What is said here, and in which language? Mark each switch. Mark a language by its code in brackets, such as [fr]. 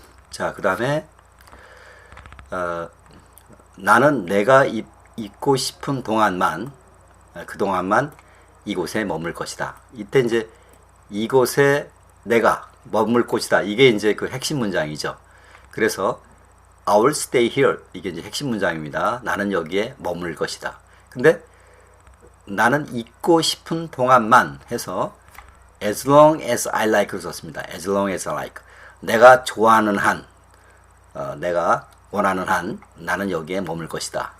[ko] 자, 그 다음에 나는 내가 있고 싶은 동안만 그동안만 이곳에 머물 것이다. 이때 이제 이곳에 내가 머물 곳이다. 이게 이제 그 핵심 문장이죠. [en] 그래서 I will stay here. [ko] 이게 이제 핵심 문장입니다. 나는 여기에 머물 것이다. 근데 나는 있고 싶은 동안만 해서 as long as I like 를 썼습니다. [en] as long as I like. [ko] 내가 좋아하는 한, 내가 원하는 한, 나는 여기에 머물 것이다.